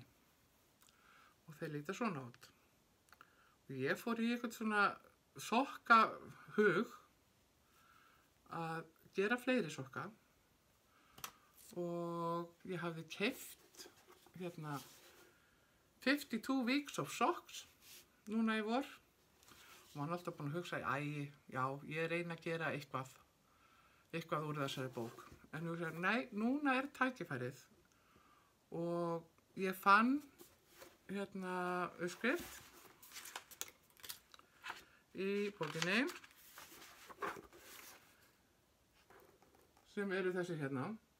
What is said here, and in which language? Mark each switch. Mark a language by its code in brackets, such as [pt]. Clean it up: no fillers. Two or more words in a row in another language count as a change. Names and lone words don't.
[is] Og þeir líta svona út. Og ég fór í eitthvað svona sokkahug að gera fleiri sokka. Og ég hafði keypt 52 weeks of socks núna í vor. Og maður alltaf búin að hugsa, já, ég reyna að gera eitthvað úr þessari bók. En ég sagði, nei, núna tækifærið. Og ég fann uppskrift í bókinni sem eru þessi hérna.